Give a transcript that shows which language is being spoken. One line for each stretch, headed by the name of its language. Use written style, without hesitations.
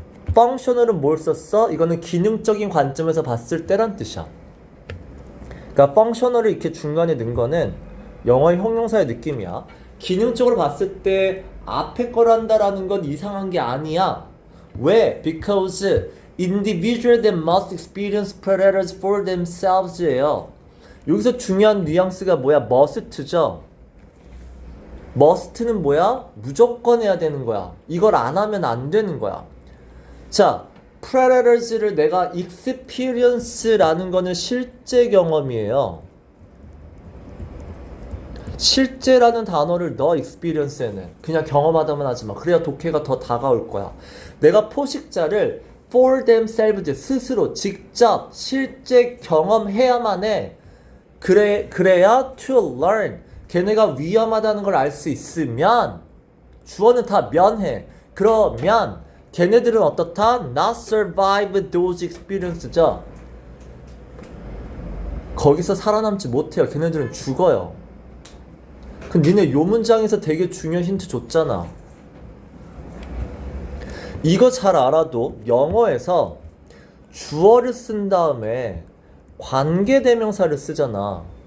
Korean: functional은 뭘 썼어? 이거는 기능적인 관점에서 봤을 때란 뜻이야. 그러니까 functional을 이렇게 중간에 넣은 거는 영어의 형용사의 느낌이야. 기능적으로 봤을 때 앞에 걸 한다라는 건 이상한 게 아니야. 왜?
English: Because individuals that must experience predators for themselves예요.
Korean: 여기서 중요한 뉘앙스가 뭐야? must죠. must는 뭐야? 무조건 해야 되는 거야. 이걸 안 하면 안 되는 거야. 자, predators를 내가 experience라는 거는 실제 경험이에요. 실제라는 단어를 넣어 experience에는 그냥 경험하다만 하지 마. 그래야 독해가 더 다가올 거야. 내가 포식자를
English: for themselves
Korean: 스스로 직접 실제 경험해야만 해. 그래야
English: to learn
Korean: 걔네가 위험하다는 걸 알 수 있으면 주어는 다 면해. 그러면 걔네들은 어떻다?
English: not survive those experience죠.
Korean: 거기서 살아남지 못해요. 걔네들은 죽어요. 그럼 니네 요 문장에서 되게 중요한 힌트 줬잖아. 이거 잘 알아도 영어에서 주어를 쓴 다음에 관계대명사를 쓰잖아.